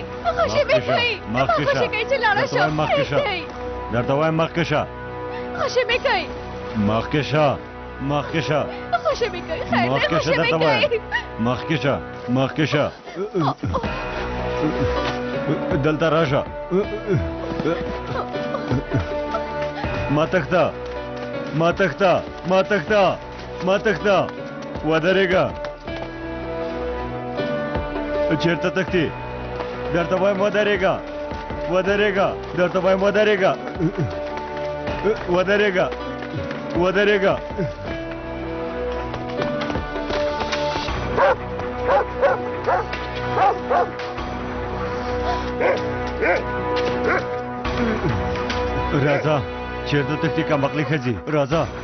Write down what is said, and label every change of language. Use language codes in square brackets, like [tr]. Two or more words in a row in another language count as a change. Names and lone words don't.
[ps] خوشي مې کوي. ما خوشي کوي چې لاړه شم. درته وایم مخکې شه. خوشي مې کوي. مخکې شه مخکې شه. خوشي مې کوي. خیر دی خوشي مې کوي. مخکې شه مخکې شه. دلته راشه. ما تخته ما تخته ما تخته ما تخته ودرېږه. چیرته تختی؟ درته وایم ودرېږه ودرېږه. درته وایم ودرېږه ودرېږه ودرېږه. راځه چیرته تختی کمبخلې ښځې راځه.